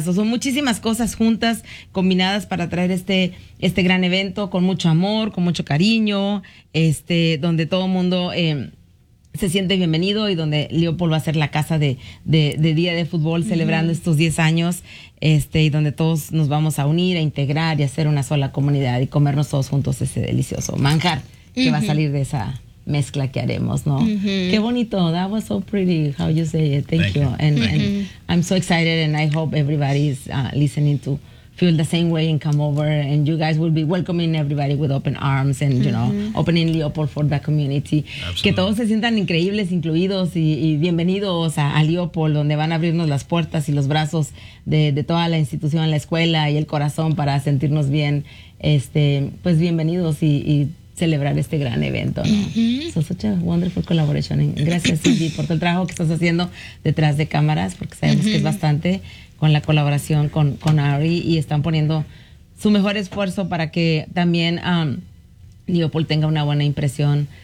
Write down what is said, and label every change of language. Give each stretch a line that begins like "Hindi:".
Spanish: So, son muchísimas cosas juntas, combinadas para traer este gran evento con mucho amor, con mucho cariño, donde todo mundo se siente bienvenido y donde Leopold va a ser la casa de Día de Fútbol, uh-huh, celebrando estos 10 años, y donde todos nos vamos a unir, a integrar y a hacer una sola comunidad y comernos todos juntos ese delicioso manjar, uh-huh, que va a salir de esa mezcla que haremos, ¿no? Mm-hmm. Qué bonito.
English: That was so pretty how you say it. Thank you. And I'm so excited, and I hope everybody is listening to feel the same way and come over, and you guys will be welcoming everybody with open arms and, mm-hmm, you know, opening Leopold for the community. Absolutely.
Spanish: Que todos se sientan increíbles, incluidos y bienvenidos a Leopold, donde van a abrirnos las puertas y los brazos de toda la institución, la escuela y el corazón para sentirnos bien. Pues bienvenidos y celebrar este gran evento, ¿no? Uh-huh.
English: So, such a wonderful collaboration.
Spanish: Gracias, Cindy, por todo el trabajo que estás haciendo detrás de cámaras, porque sabemos, uh-huh, que es bastante con la colaboración con Ari, y están poniendo su mejor esfuerzo para que también Leopold tenga una buena impresión